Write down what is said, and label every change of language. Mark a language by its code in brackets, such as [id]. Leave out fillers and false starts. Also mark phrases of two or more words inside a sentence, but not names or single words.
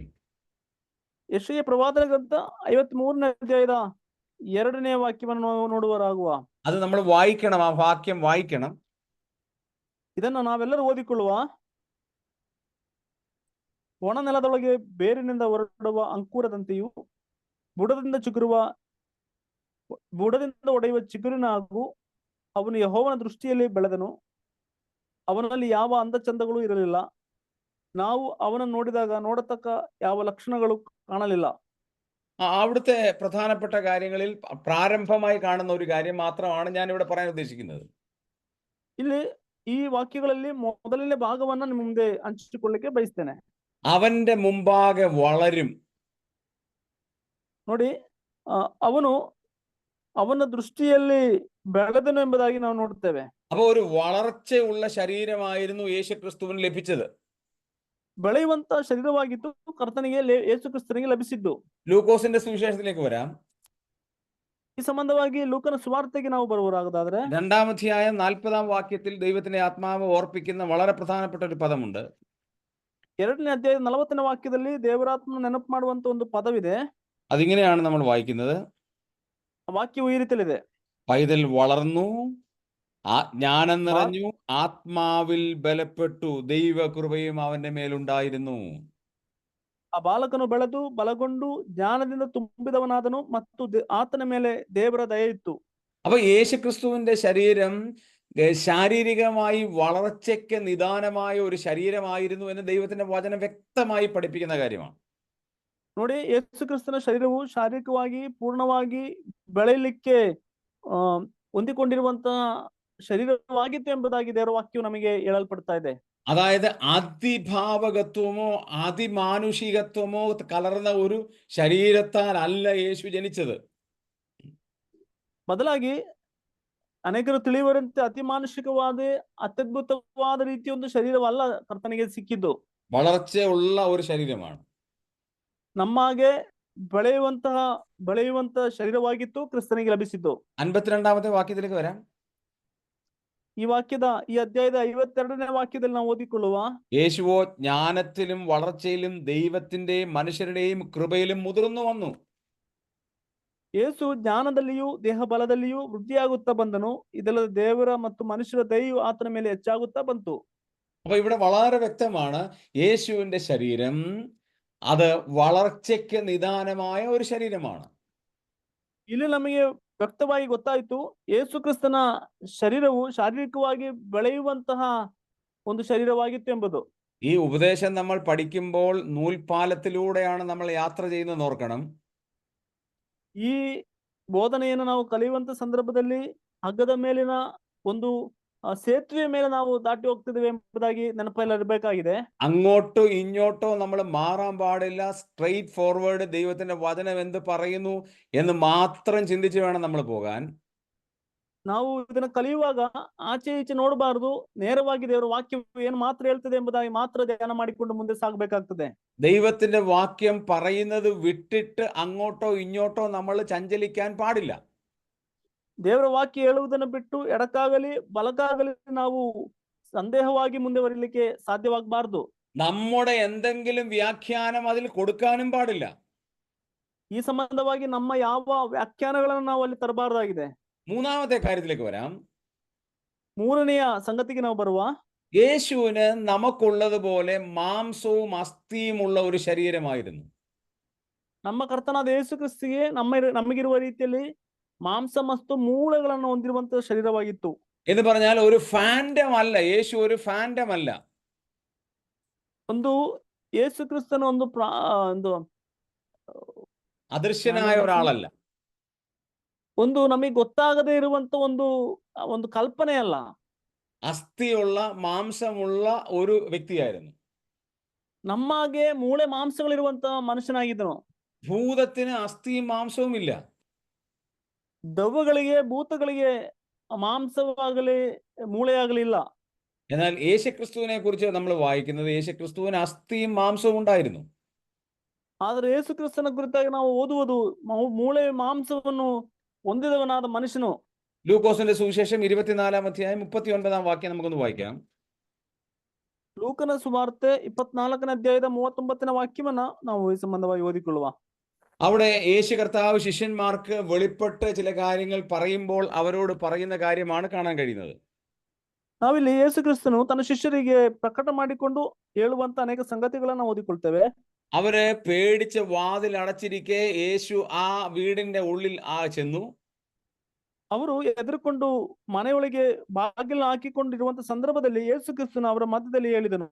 [kn] ಯೆಶಾಯ ಪ್ರವಾದನ ಗ್ರಂಥ 53ನೇ ಅಧ್ಯಾಯದ 2ನೇ ವಾಕ್ಯವನ್ನು ನೋಡುವರಾಗುವ. [ml] അത് നമ്മൾ വായിക്കണം, ആ വാക്യം വായിക്കണം. [kn] ಇದನ್ನು ನಾವೆಲ್ಲರೂ ಓದಿಕೊಳ್ಳುವ. ಒಣ ನೆಲದೊಳಗೆ ಬೇರಿನಿಂದ ಹೊರಡುವ ಅಂಕುರದಂತೆಯೂ ಬುಡದಿಂದ ಒಡೆಯುವ ಚಿಗುರಿನ ಹಾಗೂ ಅವನು ಯೆಹೋವನ ದೃಷ್ಟಿಯಲ್ಲಿ ಬೆಳೆದನು. ಅವನಲ್ಲಿ ಯಾವ ಅಂದಚಂದಗಳು ಇರಲಿಲ್ಲ. ನಾವು ಅವನನ್ನು ನೋಡಿದಾಗ ನೋಡತಕ್ಕ ಯಾವ ಲಕ್ಷಣಗಳು കാണലില്ല. [ml] അവിടുത്തെ പ്രധാനപ്പെട്ട കാര്യങ്ങളിൽ പ്രാരംഭമായി കാണുന്ന ഒരു കാര്യം മാത്രമാണ് ഞാൻ ഇവിടെ പറയാൻ ഉദ്ദേശിക്കുന്നത്. [kn] ಇಲ್ಲಿ ಈ ವಾಕ್ಯಗಳಲ್ಲಿ ಮೊದಲನೇ ಭಾಗವನ್ನ ನಿಮ್ಮ ಮುಂದೆ ಹಂಚಿಕೊಳ್ಳಿಕ್ಕೆ ಬಯಸ್ತೇನೆ. [ml] അവന്റെ മുമ്പാകെ വളരും. [kn] ನೋಡಿ, ಅವನು ಅವನ ದೃಷ್ಟಿಯಲ್ಲಿ ಬೆಳೆದನು ಎಂಬುದಾಗಿ ನಾವು ನೋಡುತ್ತೇವೆ. [ml] അപ്പൊ ഒരു വളർച്ചയുള്ള ശരീരമായിരുന്നു യേശുക്രിസ്തുവിന് ലഭിച്ചത്. [kn] ಬೆಳೆಯುವಂತ ಶರೀರವಾಗಿತ್ತು ಕರ್ತನಿಗೆ ಯೇಸು ಕ್ರಿಸ್ತನಿಗೆ ಲಭಿಸಿದ್ದು. [ml] ലൂക്കോസിന്റെ സുവിശേഷത്തിലേക്ക് വരാം. [kn] ಈ ಸಂಬಂಧವಾಗಿ ಲೂಕನ ಸುವಾರ್ತೆಗೆ ನಾವು ಬರುವರಾಗದಾದ್ರೆ [ml] 2-ാം അധ്യായം 40-ാം വാക്യത്തിൽ ദൈവത്തിന്റെ ആത്മാവ് ഓർപ്പിക്കുന്ന വളരെ പ്രധാനപ്പെട്ട ഒരു പദമുണ്ട്. [kn] 2ನೇ ಅಧ್ಯಾಯದ 40ನೇ ವಾಕ್ಯದಲ್ಲಿ ದೇವರಾತ್ಮನ ನೆನಪು ಮಾಡುವಂತ ಒಂದು ಪದವಿದೆ. [ml] അതിങ്ങനെയാണ് നമ്മൾ വായിക്കുന്നത്. [kn] ಆ ವಾಕ್ಯವು ಈ ರೀತಿಯಲ್ಲಿದೆ. [ml] പൈതൽ വളർന്നു, ജ്ഞാനം നിറഞ്ഞു, ആത്മാവിൽ ബലപ്പെട്ടു, ദൈവകൃപയും അവന്റെ മേലുണ്ടായിരുന്നു. [kn] ಆ ಬಾಲಕನು ಬೆಳೆದು ಬಲಗೊಂಡು ಜ್ಞಾನದಿಂದ ತುಂಬಿದವನಾದನು ಮತ್ತು ಆತನ ಮೇಲೆ ದೇವರ ದಯೆ ಇತ್ತು. [ml] അപ്പൊ യേശുക്രിസ്തുവിന്റെ ശരീരം ശാരീരികമായി വളർച്ചയ്ക്ക് നിദാനമായ ഒരു ശരീരമായിരുന്നു എന്ന് ദൈവത്തിന്റെ വചനം വ്യക്തമായി പഠിപ്പിക്കുന്ന കാര്യമാണ്. [kn] ನೋಡಿ, ಯೇಸು ಕ್ರಿಸ್ತನ ಶರೀರವು ಶಾರೀರಿಕವಾಗಿ ಪೂರ್ಣವಾಗಿ ಬೆಳೆಯಲಿಕ್ಕೆ ಹೊಂದಿಕೊಂಡಿರುವಂತಹ ശരീരವಾಗಿತ್ತು ಎಂಬುದಾಗಿ ದೇವರ ವಾಕ್ಯವು ನಮಗೆ ಹೇಳಲ್ಪಡ್ತಾ ಇದೆ. [ml] അതായത് അതിഭാവകത്വമോ അതിമാനുഷികത്വമോ കലർന്ന ഒരു ശരീരത്താൽ അല്ല യേശു ജനിച്ചത്. [kn] ಬದಲಾಗಿ ಅನೇಕರು ತಿಳಿಯುವಂತೆ ಅತಿ ಮಾನುಷಿಕವಾದ ಅತ್ಯದ್ಭುತವಾದ ರೀತಿಯ ಒಂದು ಶರೀರವಲ್ಲ ಕರ್ತನಿಗೆ ಸಿಕ್ಕಿದ್ದು. [ml] വളർച്ചയുള്ള ഒരു ശരീരമാണ്. [kn] ನಮ್ಮಾಗೆ ಬೆಳೆಯುವಂತ ಶರೀರವಾಗಿತ್ತು ಕ್ರಿಸ್ತನಿಗೆ ಲಭಿಸಿದ್ದು. [ml] 52-ാമത്തെ വാക്യത്തിലേക്ക് വരാം. [kn] ಈ ಅಧ್ಯಾಯದ 52ನೇ ವಾಕ್ಯದಲ್ಲಿ ನಾವು ಓದಿಕೊಳ್ಳುವ, [ml] യേശുവോ ജ്ഞാനത്തിലും വളർച്ചയിലും ദൈവത്തിന്റെയും മനുഷ്യരുടെയും കൃപയിലും മുതിർന്നു വന്നു. [kn] ಯೇಸು ಜ್ಞಾನದಲ್ಲಿಯೂ ದೇಹ ಬಲದಲ್ಲಿಯೂ ವೃದ್ಧಿಯಾಗುತ್ತಾ ಬಂದನು. ಇದಲ್ಲದೆ ದೇವರ ಮತ್ತು ಮನುಷ್ಯರ ದಯೆಯು ಆತನ ಮೇಲೆ ಹೆಚ್ಚಾಗುತ್ತಾ ಬಂತು. [ml] അപ്പൊ ഇവിടെ വളരെ വ്യക്തമാണ്, യേശുവിന്റെ ശരീരം അത് വളർച്ചയ്ക്ക് നിദാനമായ ഒരു ശരീരമാണ്. [kn] ಇಲ್ಲಿ ನಮಗೆ ವ್ಯಕ್ತವಾಗಿ ಗೊತ್ತಾಯಿತು, ಯೇಸು ಕ್ರಿಸ್ತನ ಶರೀರವು ಶಾರೀರಿಕವಾಗಿ ಬೆಳೆಯುವಂತಹ ಒಂದು ಶರೀರವಾಗಿತ್ತು ಎಂಬುದು. [ml] ഈ ഉപദേശം നമ്മൾ പഠിക്കുമ്പോൾ നൂൽപാലത്തിലൂടെയാണ് നമ്മൾ യാത്ര ചെയ്യുന്നത് ഓർക്കണം. [kn] ಈ ಬೋಧನೆಯನ್ನು ನಾವು ಕಲಿಯುವಂತ ಸಂದರ್ಭದಲ್ಲಿ ಹಗ್ಗದ ಮೇಲಿನ ಒಂದು ಸೇತುವೆ ಮೇಲೆ ನಾವು ದಾಟಿ ಹೋಗ್ತಿದ್ದೇವೆ ಎಂಬುದಾಗಿ ನೆನಪಲ್ಲಿರಬೇಕಾಗಿದೆ. [ml] അങ്ങോട്ടോ ഇങ്ങോട്ടോ നമ്മൾ മാറാൻ പാടില്ല. [en] straight forward [ml] ദൈവത്തിന്റെ വചനം എന്ത് പറയുന്നു എന്ന് മാത്രം ചിന്തിച്ച് വേണം നമ്മൾ പോകാൻ. [kn] ನಾವು ಇದನ್ನ ಕಲಿಯುವಾಗ ಆಚೆ ಈಚೆ ನೋಡಬಾರದು. ನೇರವಾಗಿ ದೇವರ ವಾಕ್ಯವು ಏನು ಮಾತ್ರ ಹೇಳ್ತದೆ ಎಂಬುದಾಗಿ ಮಾತ್ರ ಧ್ಯಾನ ಮಾಡಿಕೊಂಡು ಮುಂದೆ ಸಾಗಬೇಕಾಗ್ತದೆ. [ml] ദൈവത്തിന്റെ വാക്യം പറയുന്നത് വിട്ടിട്ട് അങ്ങോട്ടോ ഇങ്ങോട്ടോ നമ്മൾ ചഞ്ചലിക്കാൻ പാടില്ല. [kn] ದೇವರ ವಾಕ್ಯ ಹೇಳುವುದನ್ನು ಬಿಟ್ಟು ಎಡಕ್ಕಾಗಲಿ ಬಲಕ್ಕಾಗಲಿ ನಾವು ಸಂದೇಹವಾಗಿ ಮುಂದೆ ಬರಲಿಕ್ಕೆ ಸಾಧ್ಯವಾಗಬಾರದು. [ml] നമ്മുടെ എന്തെങ്കിലും വ്യാഖ്യാനം അതിൽ കൊടുക്കാനും പാടില്ല. [kn] ಈ ಸಂಬಂಧವಾಗಿ ನಮ್ಮ ಯಾವ ವ್ಯಾಖ್ಯಾನಗಳನ್ನು ನಾವು ಅಲ್ಲಿ ತರಬಾರದಾಗಿದೆ. [ml] 3-ാമത്തെ കാര്യത്തിലേക്ക് വരാം. [kn] 3ನೆಯ ಸಂಗತಿಗೆ ನಾವು ಬರುವ, [ml] യേശുവിന് നമുക്കുള്ളതുപോലെ മാംസവും അസ്ഥിയുമുള്ള ഒരു ശരീരമായിരുന്നു. [kn] ನಮ್ಮ ಕರ್ತನಾದ ಯೇಸು ಕ್ರಿಸ್ತಿಗೆ ನಮಗಿರುವ ರೀತಿಯಲ್ಲಿ ಮಾಂಸ ಮತ್ತು ಮೂಳೆಗಳನ್ನು ಹೊಂದಿರುವಂತಹ ಶರೀರವಾಗಿತ್ತು. [ml] എന്ന് പറഞ്ഞാൽ ഒരു ഫാൻഡം അല്ല. യേശു ഒരു ഫാൻഡം അല്ല. [kn] ಒಂದು ಯೇಸು ಕ್ರಿಸ್ತನ ಒಂದು [ml] അദൃശ്യനായ ഒരാളല്ല. [kn] ಒಂದು ನಮಗೆ ಗೊತ್ತಾಗದೇ ಇರುವಂತ ಒಂದು ಕಲ್ಪನೆ ಅಲ್ಲ. [ml] അസ്ഥിയുള്ള മാംസമുള്ള ഒരു വ്യക്തിയായിരുന്നു. [kn] ನಮ್ಮಾಗೆ ಮೂಳೆ ಮಾಂಸಗಳಿರುವಂತಹ ಮನುಷ್ಯನಾಗಿದ್ದನು. [ml] ഭൂതത്തിന് അസ്ഥിയും മാംസവും ഇല്ല. [kn] ದೆವ್ವಗಳಿಗೆ ಭೂತಗಳಿಗೆ മാംസವಾಗಲಿ ಮೂಳೆಯಾಗಲಿಲ್ಲ. [ml] എന്നാൽ യേശുക്രിസ്തുവിനെ കുറിച്ച് നമ്മൾ വായിക്കുന്നത് യേശുക്രിസ്തുവിന് അസ്ഥിയും മാംസവും ഉണ്ടായിരുന്നു. [kn] ಆದ್ರೆ ಯೇಸು ಕ್ರಿಸ್ತನ ಕುರಿತಾಗಿ ನಾವು ಓದುವುದು ಮೂಳೆ ಮಾಂಸವನ್ನು ಹೊಂದಿದವನಾದ ಮನುಷ್ಯನು. [ml] ലൂക്കോസിന്റെ സുവിശേഷം 24-ാം അധ്യായം 39-ാം വാക്യം നമുക്കൊന്ന് വായിക്കാം. [kn] ಲೂಕನ ಸುವಾರ್ತೆ 24ನೇ ಅಧ್ಯಾಯದ 39ನೇ ವಾಕ್ಯವನ್ನ ನಾವು ಈ ಸಂಬಂಧವಾಗಿ ಓದಿಕೊಳ್ಳುವ. [ml] അവിടെ യേശു കർത്താവ് ശിഷ്യന്മാർക്ക് വെളിപ്പെട്ട് ചില കാര്യങ്ങൾ പറയുമ്പോൾ അവരോട് പറയുന്ന കാര്യമാണ് കാണാൻ കഴിയുന്നത്. [kn] ನಾವಿಲ್ಲಿ ಯೇಸು ಕ್ರಿಸ್ತನು ತನ್ನ ಶಿಷ್ಯರಿಗೆ ಪ್ರಕಟ ಮಾಡಿಕೊಂಡು ಹೇಳುವಂತ ಅನೇಕ ಸಂಗತಿಗಳನ್ನ ಓದಿಕೊಳ್ತೇವೆ. [ml] അവര് പേടിച്ച് വാതിൽ അടച്ചിരിക്കെ യേശു ആ വീടിന്റെ ഉള്ളിൽ ചെന്നു. [kn] ಅವರು ಎದುರುಕೊಂಡು ಮನೆಯೊಳಗೆ ಬಾಗಿಲು ಹಾಕಿಕೊಂಡಿರುವಂತ ಸಂದರ್ಭದಲ್ಲಿ ಯೇಸು ಕ್ರಿಸ್ತನು ಅವರ ಮಧ್ಯದಲ್ಲಿ ಹೇಳಿದನು.